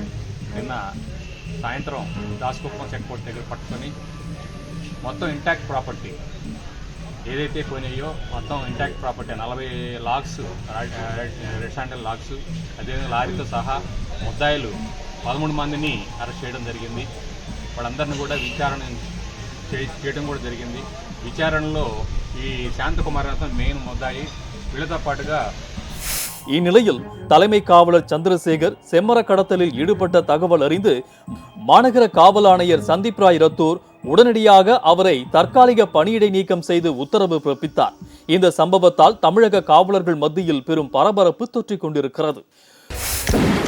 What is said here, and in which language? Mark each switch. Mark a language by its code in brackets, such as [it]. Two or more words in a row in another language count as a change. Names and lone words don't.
[te] నిన్న సాయంత్రం దాస్కుప్పం [en] check post [te] దగ్గర పట్టుకొని మొత్తం [en] intact property [te] ఏదైతే పోయినాయో మొత్తం [en] intact property [te] 40 [en] logs red sandal logs, [te] అదేవిధంగా లారీతో సహా ముద్దాయిలు 13 మందిని అరెస్ట్ చేయడం జరిగింది. వాళ్ళందరినీ కూడా విచారణ చేయడం కూడా జరిగింది. విచారణలో ఈ శాంతకుమార్ మెయిన్ ముద్దాయి, వీళ్ళతో పాటుగా [ta] இந்நிலையில் தலைமை காவலர் சந்திரசேகர் செம்மர கடத்தலில் ஈடுபட்ட தகவல் அறிந்து மாநகர காவல் ஆணையர் சந்தீப் ராய் ரத்தோர் உடனடியாக அவரை தற்காலிக பணியிடை நீக்கம் செய்து உத்தரவு பிறப்பித்தார். இந்த சம்பவத்தால் தமிழக காவலர்கள் மத்தியில் பெரும் பரபரப்பு தொற்றிக் கொண்டிருக்கிறது.